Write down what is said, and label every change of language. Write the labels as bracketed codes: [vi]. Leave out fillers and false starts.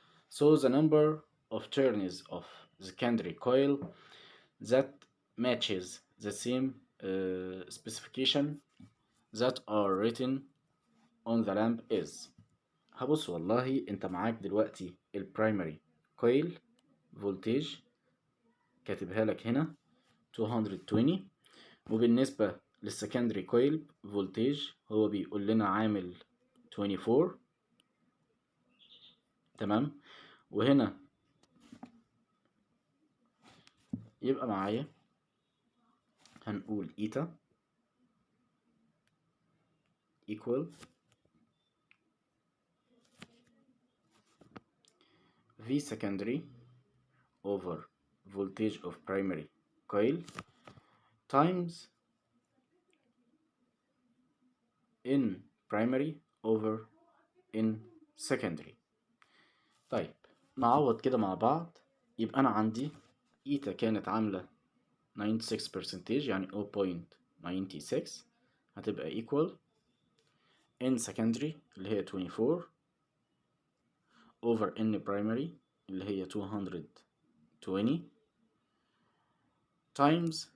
[en] So the number of turns of the secondary coil that matches the same specification that are written on the lamp is. [ar] هبص والله انت معاك دلوقتي البرايمري كويل فولتج كاتبها لك هنا 220 وبالنسبة للسكندري كويل فولتج هو بيقول لنا عامل 24 تمام. وهنا يبقى معايا هنقول ايتا [en] equal V secondary over voltage of primary coil times N primary over N secondary. [ar] طيب نعوض كده مع بعض. يبقى أنا عندي إيتا كانت عاملة 96% يعني 0.96 هتبقى [en] equal N secondary [ar] اللي هي 24 [en] over N primary [ar] اللي هي 220 [en] times